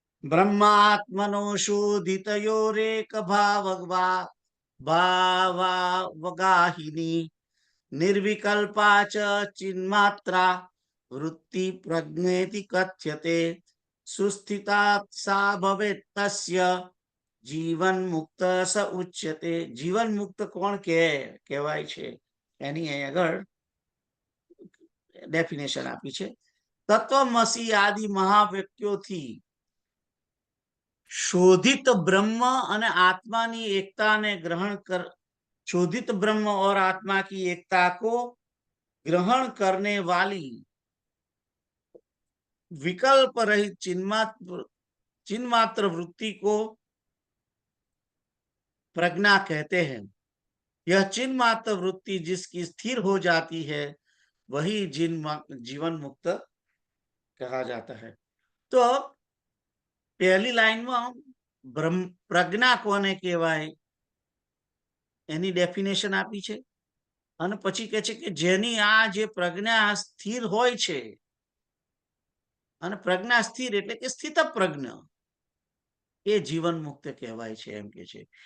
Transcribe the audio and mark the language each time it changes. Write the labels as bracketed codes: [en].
[sa] બ્રહ્માત્મનો શોધિતયોરેક ભાવાવગાહિની નિર્વિકલ્પા ચ ચિન્માત્રા વૃત્તિ પ્રજ્ઞેતિ કથ્યતે સુસ્થિતા સા ભવેત તસ્ય જીવન મુક્ત સ ઉચ્યતે. [gu] જીવન મુક્ત કોણ કહેવાય છે એની અહીં આગળ ડેફિનેશન આપી છે. તત્વમસી આદિ મહાવ્યક્તિઓથી શોધિત બ્રહ્મ અને आत्मानी एकता ने ग्रहण कर, [hi] शोधित ब्रह्म और आत्मा की एकता को ग्रहण करने वाली विकल्प रहित चिन्मात्र वृत्ति को प्रज्ञा कहते हैं. यह चिन्मात्र वृत्ति जिसकी स्थिर हो जाती है वही जीवन मुक्त कहा जाता है. तो [gu] પહેલી લાઈનમાં પ્રજ્ઞા કોને કહેવાય એની ડેફિનેશન આપી છે, અને પછી કહે છે કે જેની આ જે પ્રજ્ઞા સ્થિર હોય છે, અને પ્રજ્ઞા સ્થિર એટલે કે સ્થિતપ્રજ્ઞ, એ જીવન મુક્ત કહેવાય છે એમ કે છે.